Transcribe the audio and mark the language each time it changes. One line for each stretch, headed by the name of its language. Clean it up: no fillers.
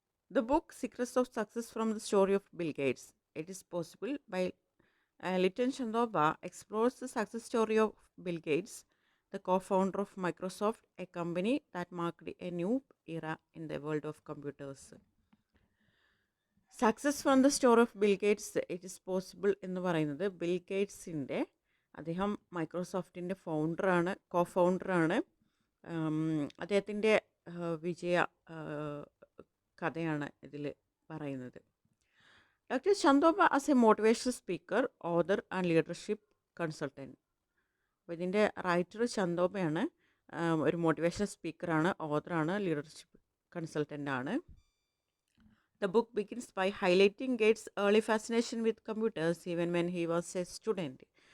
English: The book Secrets of Success from the Story of Bill Gates. It is Possible by Litan Chandoba explores the success story of Bill Gates, the co-founder of Microsoft, a company that marked a new era in the world of computers. Success from the story of Bill Gates it is possible
Malayalam: എന്ന് പറയുന്നത് bill ഗേറ്റ്സിൻ്റെ അദ്ദേഹം മൈക്രോസോഫ്റ്റിൻ്റെ ഫൗണ്ടറാണ് ഫൗണ്ടറാണ് അദ്ദേഹത്തിൻ്റെ വിജയ കഥയാണ് ഇതിൽ പറയുന്നത്.
English: Dr. Chandoba as a motivational speaker, author and leadership consultant.
Malayalam: അപ്പോൾ ഇതിൻ്റെ writer ചന്തോബയാണ്, ഒരു മോട്ടിവേഷണൽ സ്പീക്കറാണ്, ഓഥറാണ്, ലീഡർഷിപ്പ് കൺസൾട്ടൻ്റ് ആണ്.
English: The book begins by highlighting Gates early fascination with computers even when he was a student.